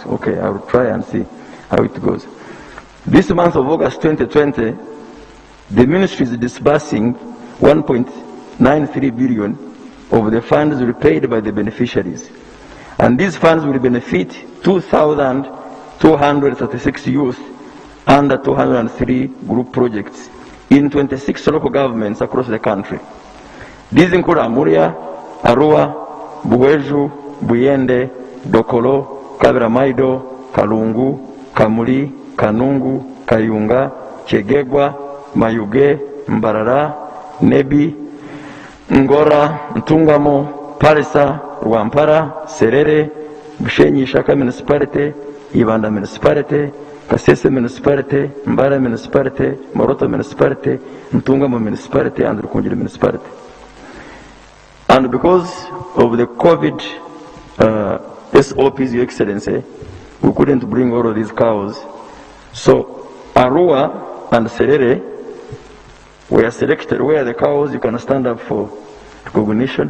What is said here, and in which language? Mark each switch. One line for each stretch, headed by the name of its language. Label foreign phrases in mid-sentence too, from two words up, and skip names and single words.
English: Okay, I will try and see how it goes. This month of August 2020, the ministry is disbursing 1.93 billion of the funds repaid by the beneficiaries. And these funds will benefit 2,236 youth under 203 group projects in 26 local governments across the country. These include Amuria, Arua, Buweju, Buyende, Dokolo, Kabiramaido, Kalungu, Kamuli, Kanungu, Kayunga, Chegegwa, Mayuge, Mbarara, Nebi, Ngora, Ntungamo, Palisa, Rwampara, Serere, Bushenyi Shaka Municipality, Ibanda Municipality, Kasese Municipality, Mbara Municipality, Moroto Municipality, Ntungamo Municipality, and Rukunjili Municipality. And because of the COVID SOPs, Your Excellency, we couldn't bring all of these cows. So Arua and Serere were selected where the cows, you can stand up for recognition.